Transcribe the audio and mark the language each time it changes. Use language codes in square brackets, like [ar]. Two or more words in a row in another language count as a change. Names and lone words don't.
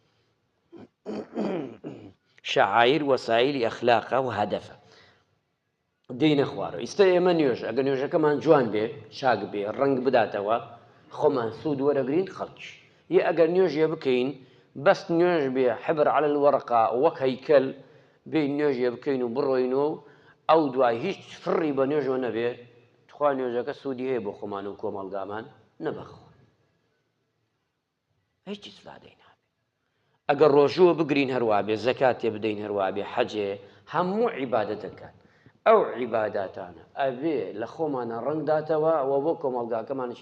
[ckb] شەعایر وەسایلی ئەخلاقە و هەدەفە دێینە خوارەوە ئیستا ئێمە نوێژ ئەگەر نوێژەکەمان جوان بێ چاک بێ ڕەنگ بداتەوە خۆمان سوود وەرەگرین خەڵکیش یە ئەگەر نوێژێ بکەین بەس نوێژ بێ [ar] حبر على الورقة [ckb] وەک هەیکەل بێ نوێژێ بکەین و بڕۆین و ئەو دوای هیچ فڕی بە نوێژەوە نەبێ تخوا نوێژەکە سوودی هەیە بۆ خۆمان و کۆمەڵگامان نەبەخۆ هیچ ئیسفادەی نابێ ئەگەر ڕۆژووە بگرین هەروە بێ زەکاتێ بدەین هەروە بێ حەجێ هەموو عیبادەتەکان ئەو عیباداتانە ئەبێ لە خۆمانە ڕەنگداتەوە ئەوە بۆ کۆمەڵگاکەمانشی